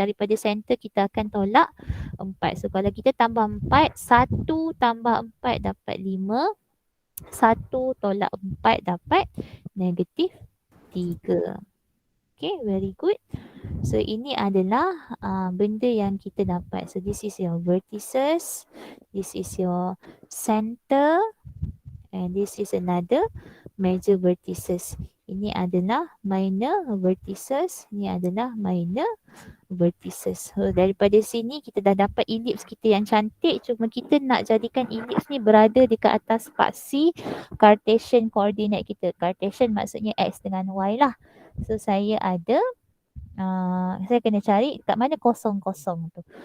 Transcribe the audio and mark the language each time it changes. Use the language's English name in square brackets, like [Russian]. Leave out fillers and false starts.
[Malay] Daripada center kita akan tolak 4. So kalau kita tambah 4, 1 tambah 4 dapat 5. 1 tolak 4 dapat negatif 3. [English] Okay, very good. [Malay] So ini adalah benda yang kita dapat. [English] So this is your vertices, this is your center, and this is another major vertices. [Malay] Ini adalah minor vertices, ini adalah minor vertices. So daripada sini kita dah dapat ellipse kita yang cantik, cuma kita nak jadikan ellipse ni berada dekat atas paksi Cartesian coordinate kita. Cartesian maksudnya X dengan Y lah. So saya ada saya kena cari kat mana kosong-kosong tu.